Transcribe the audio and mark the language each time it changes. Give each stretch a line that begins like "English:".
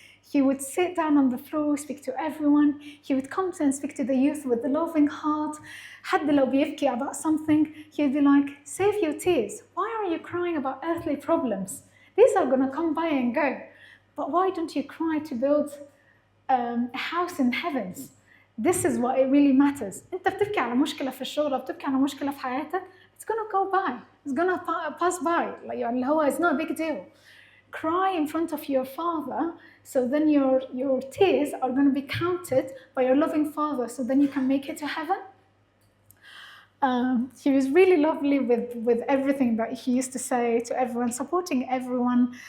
English: He would sit down on the floor, speak to everyone. He would come and speak to the youth with a loving heart.
Arabic: حتى لو بيبكي
English: about something, he would be like, save your tears. Why are you crying about earthly problems? These are going to come by and go. But why don't you cry to build a house in heavens? This is what it really matters.
Arabic: أنت بتبكي على مشكلة في الشغل, بتبكي على مشكلة في حياتك.
English: It's going to go by. It's going to pass by. Like, it's not a big deal. Cry in front of your father, so then your tears are going to be counted by your loving father, so then you can make it to heaven. He was really lovely with everything that he used to say to everyone, supporting everyone.